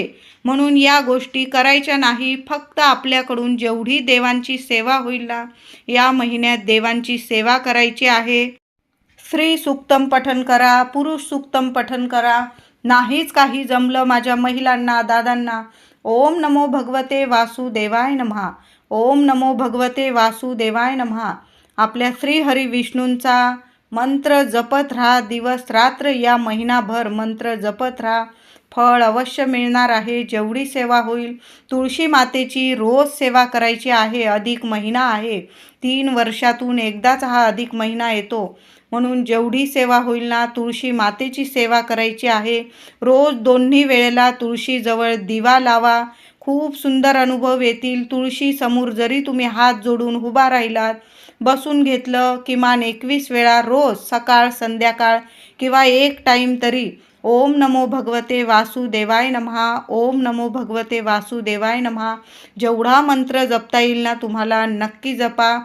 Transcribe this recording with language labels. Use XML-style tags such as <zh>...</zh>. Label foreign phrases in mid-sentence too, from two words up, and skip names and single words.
<mr>म्हणून या गोष्टी करायच्या नाही. फक्त आपल्याकडून जेवढी देवांची सेवा होईल ना, या महिन्यात देवांची सेवा करायची आहे. स्त्री सूक्तम पठण करा, पुरुष सूक्तम पठण करा. नाहीच काही जमलं माझ्या महिलांना, दादांना,</mr> <sa>ओम नमो भगवते वासुदेवाय नमः, ओम नमो भगवते वासुदेवाय नमः</sa> <mr>आपल्या श्री हरी विष्णूंचा मंत्र जपत राहा. दिवस रात्र या महिनाभर मंत्र जपत राहा. फळ अवश्य मिळणार आहे. जेवढी सेवा होईल. तुळशी मातेची रोज सेवा करायची आहे. अधिक महिना आहे. 3 वर्षातून एकदाच हा अधिक महिना येतो. म्हणून जेवढी सेवा होईल ना, तुळशी मातेची सेवा करायची आहे. रोज दोन्ही वेळेला तुळशीजवळ दिवा लावा. खूप सुंदर अनुभव येतील. तुळशी समोर जरी तुम्ही हात जोडून उभा राहिलात, बसून घेतलं, किमान 21 वेळा रोज सकाळ संध्याकाळ किंवा 1 टाईम तरी</mr> <sa>ओम नमो भगवते वासुदेवाय नमः, ओम नमो भगवते वासुदेवाय नमः</sa> <mr>जेवढा मंत्र जपता येईल ना तुम्हाला नक्की जपा.</mr>